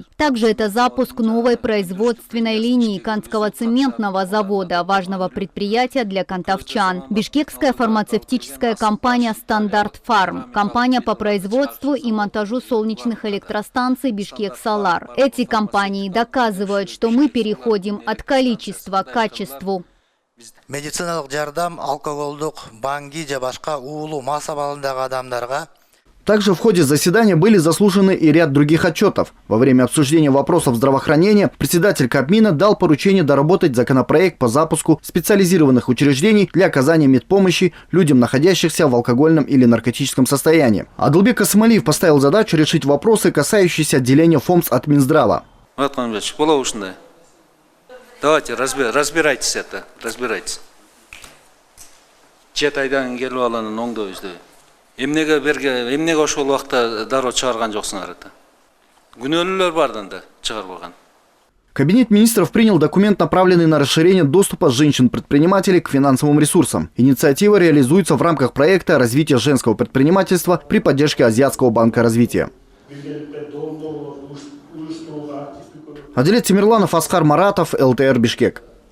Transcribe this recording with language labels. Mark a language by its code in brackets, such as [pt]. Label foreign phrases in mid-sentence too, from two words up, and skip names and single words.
[ru] Также это запуск новой производственной линии Канского цементного завода, важного предприятия для кантовчан. Бишкекская фармацевтическая компания «Стандарт Фарм», компания по производству и монтажу солнечных электростанций «Бишкек Солар». Эти компании доказывают, что мы переходим от количества к качеству. [ky] Медициналык жардам алкоголдук, банги же башка уулуу мас абалындагы адамдарга. [ru] Также в ходе заседания были заслушаны и ряд других отчетов. Во время обсуждения вопросов здравоохранения председатель Кабмина дал поручение доработать законопроект по запуску специализированных учреждений для оказания медпомощи людям, находящихся в алкогольном или наркотическом состоянии. Адылбек Асмалиев поставил задачу решить вопросы, касающиеся отделения ФОМС от Минздрава. Давайте, разбирайтесь это, разбирайтесь. [ky] Эмнеге ошол убакта дароо чыгарган жоксуңар да. Күнөөлүүлөр бардан да чыгарып койгон. [ru] Кабинет министров принял документ, направленный на расширение доступа женщин-предпринимателей к финансовым ресурсам. Инициатива реализуется в рамках проекта развития женского предпринимательства при поддержке Азиатского банка развития. Адилет Тимирланов, Аскар Маратов, ЛТР Бишкек.